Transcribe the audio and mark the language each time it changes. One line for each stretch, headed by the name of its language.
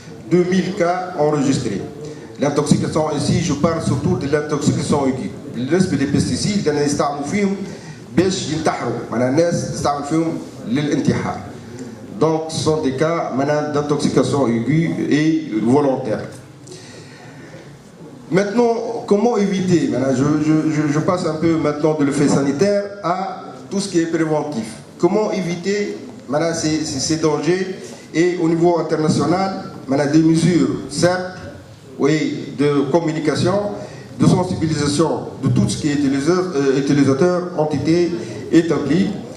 French: 2000 cas enregistrés. L'intoxication ici, je parle surtout de l'intoxication aiguë.
Arabic: بالنسبة للبستيسيد لأن يستعملوا فيهم باش ينتحروا، معناها الناس تستعمل فيهم للانتحار.
French: Donc ce sont des cas d'intoxication aiguë et volontaire. Maintenant, comment éviter? Je passe un peu maintenant de l'effet sanitaire à tout ce qui est préventif. Comment éviter ces dangers? Et au niveau international, des mesures simples de communication, de sensibilisation de tout ce qui est utilisateur ont été établies.